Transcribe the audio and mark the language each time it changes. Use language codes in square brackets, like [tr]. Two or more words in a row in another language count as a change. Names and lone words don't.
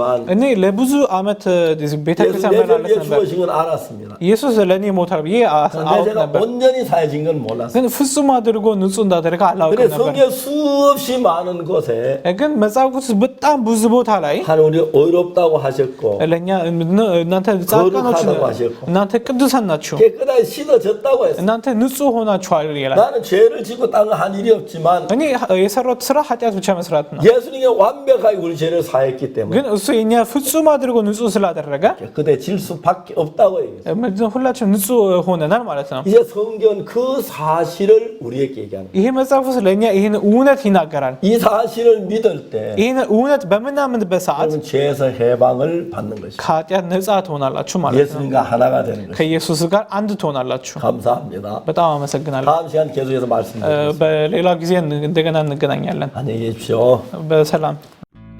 [am] እኔ ለብዙ ዓመት [ko] 예수 [am] ቤተክርስቲያን [ko] 내 [am] መላለስ [ko] 죄를 [am] ነበር። [ko] 죽으신 건 알았습니다. [am] ኢየሱስ ለኔ ሞታል ብዬ [ko] 근데 [am] አውቅ [ko] 제가 [am] ነበር። [ko] 온전히 사해진 건 몰랐어요. [am] ግን ፍጹም አድርጎ ንጹህ እንዳደረገ አላውቅም [ko] 근데 [am] ነበር። [ko] 성경 수없이 많은 곳에 [am] ግን መጽሐፍ ቅዱስ በጣም ብዙ ቦታ ላይ [ko] 하나님 우리 의롭다고 하셨고 [am] ለኛ እናንተ ጻድቃኖች እናንተ ቅዱሳን ናችሁ [ko] 깨끗하게 씻어졌다고 했어요. [am] እናንተ ንጹህ ሆናችኋል ይላል። [ko] 나는 죄를 짓고 딴 거 한 일이 없지만 [am] እኔ የሰራሁት ስራ ኃጢአት ብቻ መስራት ነው። [ko] 예수님이 완벽하게 우리 죄를 사했기 때문에 [am] ግን እሱ የኛ ፍጹም አድርጎ ንጹህ ስላደረገ [ko] 깨끗해 질 수밖에 없다고 얘기했어요. [am] ምንድነው ሁላችንም ንጹህ ሆነናል ማለት ነው። [ko] 이제 성경은 그 사실을 우리에게 얘기하는 거예요. [am] ይሄ መጽሐፍ ውስጥ ለኛ ይሄን እውነት ይናገራል። [ko] 이 사실을 믿을 때 [am] ይሄን እውነት በምናምንበት ሰዓት [ko] 여러분 죄에서 해방을 받는 것이죠. [am] ከኃጢአት ነፃ ትሆናላችሁ ማለት ነው። [ko] 예수님과 하나가 되는 것이죠. [am] ከኢየሱስ ጋር አንድ ትሆናላችሁ። [ko] 감사합니다. [am] በጣም አመሰግናለሁ። [ko] 다음 시간 계속해서 말씀드리겠습니다. [am] በሌላ ጊዜ እንደገና እንገናኛለን። [ko] 안녕히 계십시오. [am] በሰላም